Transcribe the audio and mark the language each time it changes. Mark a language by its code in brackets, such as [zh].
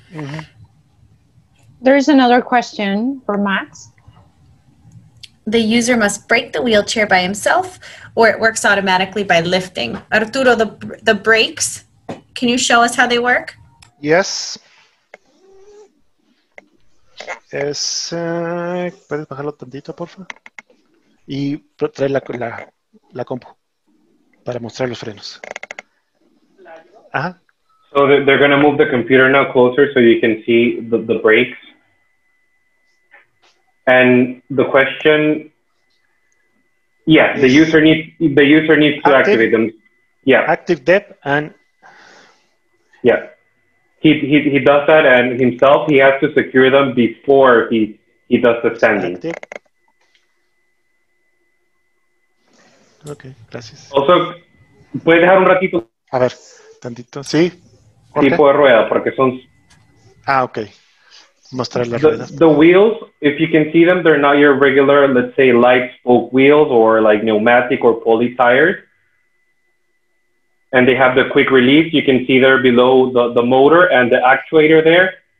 [en] Mm-hmm. There's another question for Max. The user must brake the wheelchair by himself, or it works automatically by lifting. Arturo, the brakes, can you show us how they work? Yes. [es] ¿Puedes bajarlo tantito, por favor? Y trae la compu para mostrar los frenos. Ajá. [en] So they're going to move the computer now closer so you can see the brakes. And the question, yeah, the user needs to activate them. Yeah. Active depth and. Yeah. He does that, and himself he has to secure them before he does the standing. Active. [es] Okay, gracias. Also, ¿puedes dejar un ratito? A ver, tantito, sí. Tipo de rueda, porque son. Ah, okay. Mostrar las ruedas. [en] The wheels, if you can see them, they're not your regular, let's say, light spoke wheels or like pneumatic or poly tires. and they have the quick release. You can see there below the motor and the actuator there.